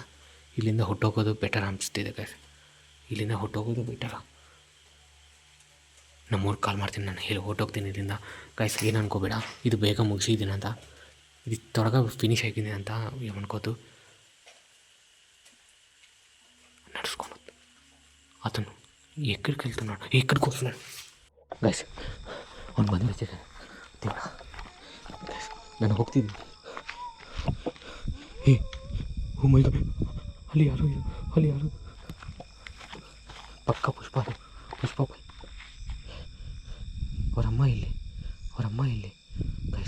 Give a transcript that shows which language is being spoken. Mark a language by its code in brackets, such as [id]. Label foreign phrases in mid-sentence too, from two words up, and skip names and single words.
[kn] ಇಲ್ಲಿಂದ ಹೊಟ್ಟೋಗೋದು ಬೆಟರ್ ಅನಿಸ್ತಿದೆ ಗೈಸ್, ಇಲ್ಲಿಂದ ಹೊಟ್ಟೋಗೋದು ಬೆಟರ. ನಮ್ಮೂರಿಗೆ ಕಾಲ್ ಮಾಡ್ತೀನಿ, ನಾನು ಹೇಳಿ ಹೊಟ್ಟೋಗ್ತೀನಿ ಇಲ್ಲಿಂದ ಗೈಸ್. ಏನು ಅನ್ಕೋಬೇಡ, ಇದು ಬೇಗ ಮುಗಿಸಿದ್ದೀನಿ ಅಂತ, ಇದು ತ್ವರಗ ಫಿನಿಷ್ ಆಗಿದ್ದೀನಿ ಅಂತ ಅನ್ಕೋತು. [te] ನಡ್ಸ್ಕೊಂಡು అతను ఎక్కడికి వెళ్తున్నాడు, ఎక్కడికి వస్తున్నాడు ಗೈಸ್. [kn] ಅವ್ನು ಬಂದ್ಬಿಡ್ತಿದ್ದಾನೆ ದೇವ್ರ ಗೈಸ್. ನಾನು ಹೋಗ್ತಿದ್ದೀನಿ. [en] Oh my God, [kn] ಅಲ್ಲಿ ಯಾರು ಪಕ್ಕ ಪುಷ್ಪ ಅವರಮ್ಮ ಇಲ್ಲಿ ಗೈಸ್.